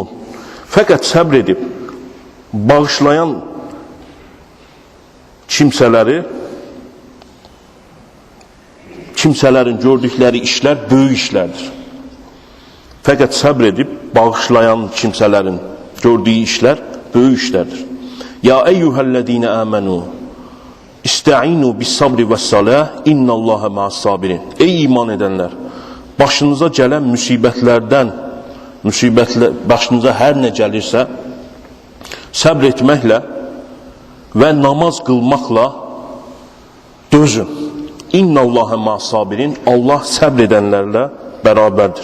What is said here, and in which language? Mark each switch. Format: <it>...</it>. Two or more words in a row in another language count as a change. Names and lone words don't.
<az>Fəqət səbr edib bağışlayan kimsələrin gördükləri işlər böyük işlərdir. Fəqət səbr edib bağışlayan kimsələrin gördüyü işlər böyük işlərdir.</az> <ar>يا أيها الذين آمنوا استعينوا بالصبر والصلاة إن الله مع الصابرين.</ar> <az>Ey iman edənlər, başınıza gələn müsibətlərdən, başınıza hər nə gəlirsə, səbr etməklə və namaz qılmaqla dözün.</az> <ar>إن الله مع الصابرين.</ar> <az>Allah səbr edənlərlə bərabərdir.</az>